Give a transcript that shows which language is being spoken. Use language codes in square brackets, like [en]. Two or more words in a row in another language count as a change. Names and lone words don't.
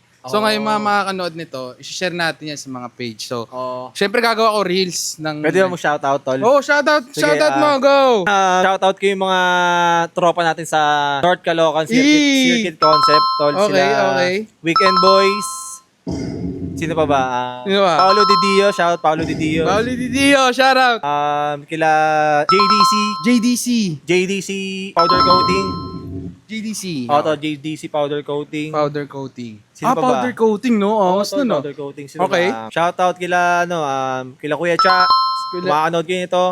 [tl] So, ngayon mga makakanood nito, i-share natin yan sa mga page. So, syempre gagawa ko reels ng... Pwede ba mo shoutout, tol? Oh, shoutout! Sige, Shoutout mo, go! Shoutout ko yung mga tropa natin sa North Caloocan Circuit Concept, tol. Okay, Sila okay. Weekend Boys, Sino pa ba? Sino ba? Paolo Di Dio, shout Paolo Di Dio. Pauli Di Dio, shoutout. Kila JDC, JDC. JDC powder coating. JDC. Auto JDC powder coating. Powder coating. Sino pa ba? Powder coating, no? Angas Auto no? powder coating. Sino Okay. ba? [en] Shout out [tl] kila kila Kuya Cha. Kumakanood kayo nito.